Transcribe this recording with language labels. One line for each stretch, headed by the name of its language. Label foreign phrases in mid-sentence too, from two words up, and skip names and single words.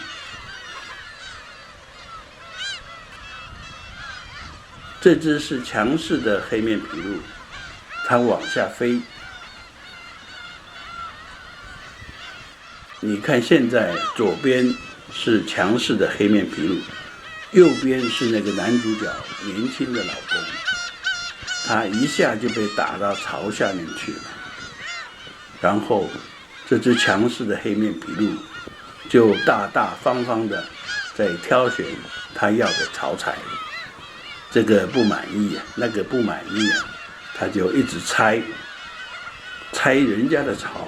Chinese: 這只是強勢的黑面琵鷺，它往下飛。你看，現在左邊是強勢的黑面琵鷺，右邊是那個男主角年輕的老公，他一下就被打到巢下面去了。然後，這只強勢的黑面琵鷺就大大方方的在挑選他要的巢材，這個不滿意啊，那個不滿意啊，他就一直拆人家的巢。